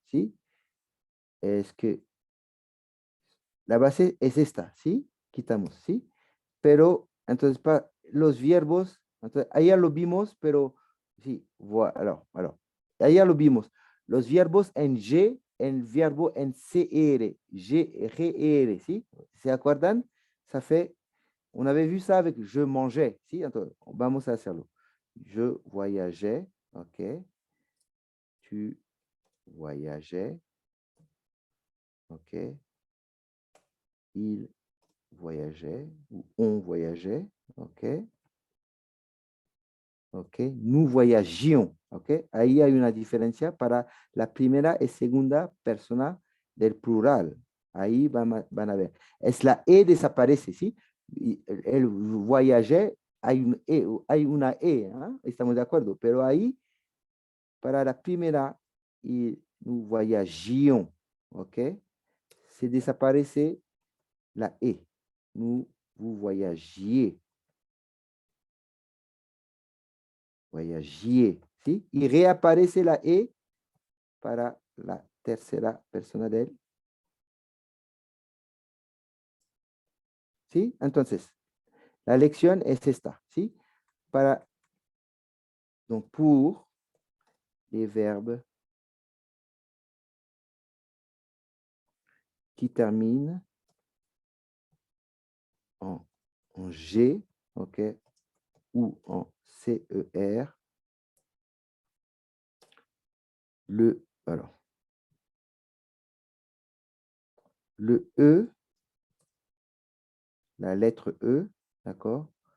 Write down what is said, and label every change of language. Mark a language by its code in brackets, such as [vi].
[es] ¿Sí? Es que la base es esta. ¿Sí? Quitamos. ¿Sí? Pero, entonces, los verbos, entonces, ahí ya lo vimos, pero sí, alors, ahí ya lo vimos. Los verbos en G, el verbo en CR, G, GR, ¿sí? ¿Se acuerdan? [fr] Ça fait, on avait vu ça avec je mangeais, [es] ¿sí? Entonces, vamos a hacerlo. [fr] Je voyageais, ok. Tu voyageait. OK. Il voyageait ou on voyageait. OK. OK. Nous voyagions. OK. [es] Ahí hay una diferencia para la primera y segunda persona del plural. Ahí van a ver. Es la E desaparece, ¿sí? El voyager, hay una E, ¿eh? Estamos de acuerdo, pero ahí para la primera y [fr] nous voyagions, [es] ¿ok? Se desaparece la E. [fr] Nous, vous voyagiez. [es] Voyagiez, ¿sí? Y reaparece la E para la tercera persona del. ¿Sí? Entonces, la lección es esta, ¿sí? [fr] Para, donc, pour les verbes qui terminent en G, OK, ou en CER, alors, le E, la lettre E, d'accord?